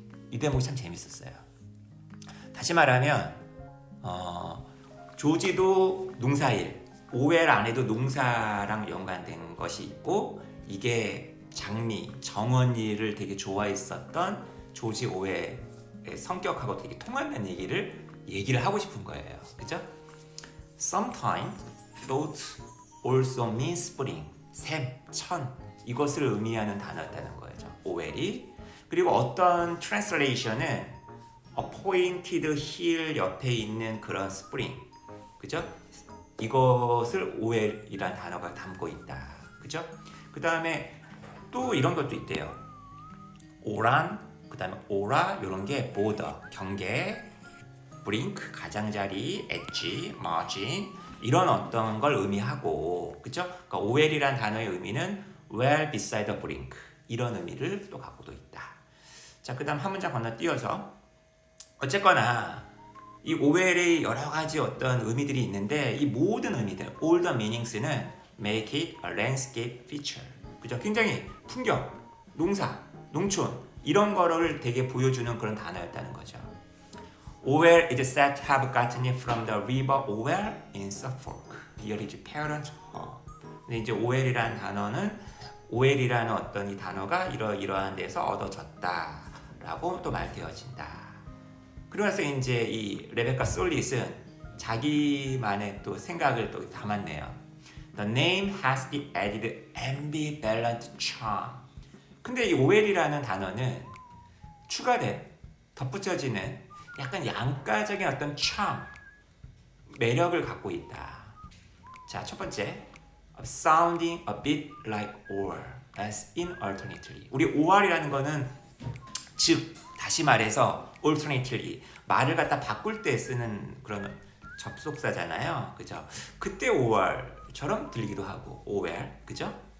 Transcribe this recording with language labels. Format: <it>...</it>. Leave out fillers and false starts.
<ko>이 대목이 참 재밌었어요. 다시 말하면 조지도 농사일, 오웰 안에도 농사랑 연관된 것이 있고 이게 장미, 정원일을 되게 좋아했었던 조지 오웰의 성격하고 되게 통한다는 얘기를 하고 싶은 거예요. 그죠?</ko> <en>Sometimes thought also means spring.</en> <ko>샘, 천 이것을 의미하는 단어였다는 거죠. 오웰이. 그리고 어떤 트랜슬레이션은</ko> <en>a pointed hill</en> <ko>옆에 있는 그런 스프링. 그죠? 이것을 오웰이란 단어가 담고 있다. 그죠? 그 다음에 또 이런 것도 있대요. 오란, 그 다음에 오라 이런 게 border, 경계, 브링크, 가장자리, 엣지, 마진 이런 어떤 걸 의미하고 그죠? 그러니까 오웰이란 단어의 의미는</ko> <en>well beside the brink</en> <ko>이런 의미를 또 갖고도 있다. 자, 그 다음 한 문장 건너뛰어서 어쨌거나 이 오웰의 여러 가지 어떤 의미들이 있는데 이 모든 의미들,</ko> <en>all the meanings는 make it a landscape feature.</en> <ko>그죠? 굉장히 풍경, 농사, 농촌 이런 거를 되게 보여주는 그런 단어였다는 거죠.</ko> <en>Ower is said to have gotten it from the river Ower in Suffolk. Near his parents' home.</en> <ko>근데 이제 오웰이라는 단어는 오웰이라는 어떤 이 단어가 이러이러한 데서 얻어졌다라고 또 말되어진다. 그러면서 이제 이 레베카 솔릿은 자기만의 또 생각을 또 담았네요.</ko> <en>The name has the added ambivalent charm.</en> <ko>근데 이 오웰이라는 단어는 추가된 덧붙여지는 약간 양가적인 어떤 charm, 매력을 갖고 있다. 자, 첫 번째,</ko> <en>sounding a bit like or, as in alternately.</en> <ko>우리 or이라는 거는 즉, 다시 말해서 alternately, 말을 갖다 바꿀 때 쓰는 그런 접속사잖아요. 그죠? 그때 or처럼 들리기도 하고, or, 그죠?</ko>